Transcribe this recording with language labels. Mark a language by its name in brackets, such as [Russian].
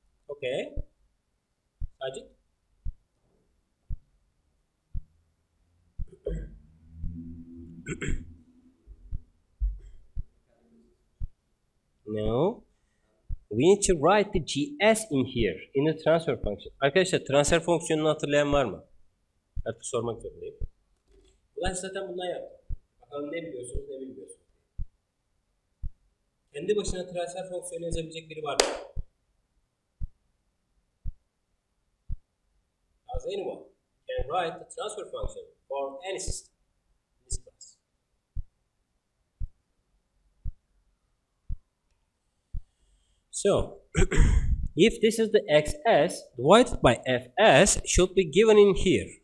[English] Okay. Ajit? No. We need to write the gs in here, in the transfer function. [Turkish] Arkadaşlar transfer fonksiyonunu hatırlayan var mı? Artık sormak zorundayım. Ulan zaten bundan yaptım. Bakalım ne biliyorsunuz ne bilmiyorsunuz. Kendi başına transfer fonksiyonu yazabilecek biri var mı? [English] Does anyone can write the transfer function for any system in this class? So, if this is the xs divided by fs should be given in here.